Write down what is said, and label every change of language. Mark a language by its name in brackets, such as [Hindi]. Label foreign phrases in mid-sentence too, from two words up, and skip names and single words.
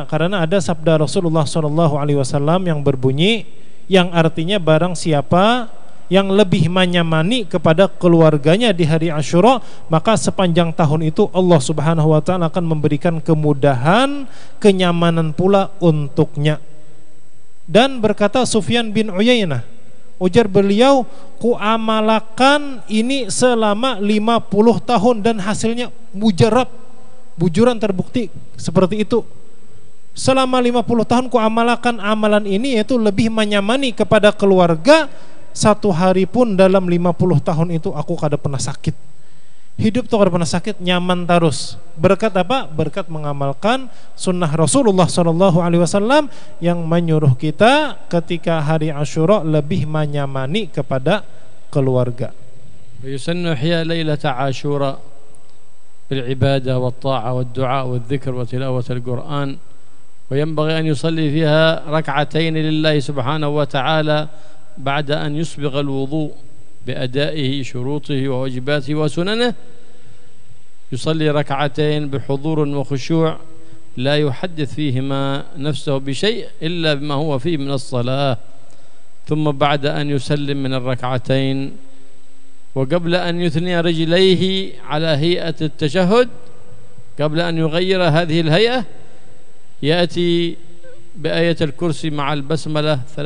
[Banjar] Karena ada sabda Rasulullah SAW yang berbunyi, yang artinya barang siapa yang lebih menyamani kepada keluarganya di hari Asyura, maka sepanjang tahun itu Allah [Arabic] سبحانه وتعالى [Banjar] akan memberikan kemudahan, kenyamanan pula untuknya. Dan berkata Sufyan bin Uyainah, ujar beliau, ku amalakan ini selama 50 tahun dan hasilnya mujarab, bujuran terbukti seperti itu. Selama 50 tahun ku amalakan amalan ini, yaitu lebih menyamani kepada keluarga. 1 hari pun dalam 50 tahun itu aku kada pernah sakit. Hidup tuh kada pernah sakit, nyaman terus. Berkat apa? Berkat mengamalkan sunnah Rasulullah SAW yang menyuruh kita ketika hari Asyura lebih menyamani kepada keluarga. [Arabic] يسن إحياء ليلة عاشوراء بالعبادة والطاعة والدعاء والذكر وتلاوة القرآن، وينبغي أن يصلي فيها ركعتين لله سبحانه وتعالى بعد أن يسبغ الوضوء' بأدائه شروطه وواجباته وسننه. يصلي ركعتين بحضور وخشوع لا يحدث فيهما نفسه بشيء إلا بما هو فيه من الصلاة، ثم بعد أن يسلم من الركعتين وقبل أن يثني رجليه على هيئة التشهد، قبل أن يغير هذه الهيئة يأتي بآية الكرسي مع البسملة